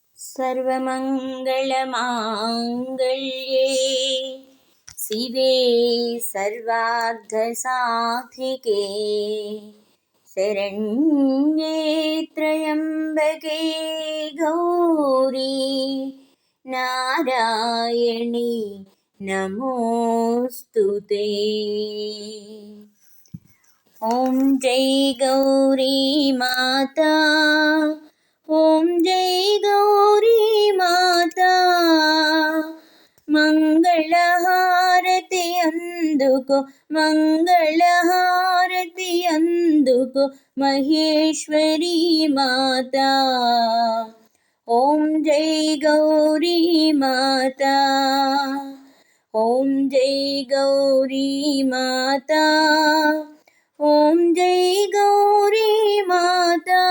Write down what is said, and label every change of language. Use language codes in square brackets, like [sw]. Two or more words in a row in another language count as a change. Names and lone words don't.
[sa] सर्वमङ्गलमाङ्गल्ये शिवे सर्वार्थसाधिके शरण्ये त्र्यम्बके गौरी नारायणी नमोऽस्तुते। [hi] ॐ जय गौरी माता, ॐ जय गौरी माता, [te] మంగళహారతి అందుకో మంగళహారతి అందుకో మహేశ్వరీ మాత। [hi] ॐ जय गौरी माता, ॐ जय गौरी माता, ॐ जय गौरी माता।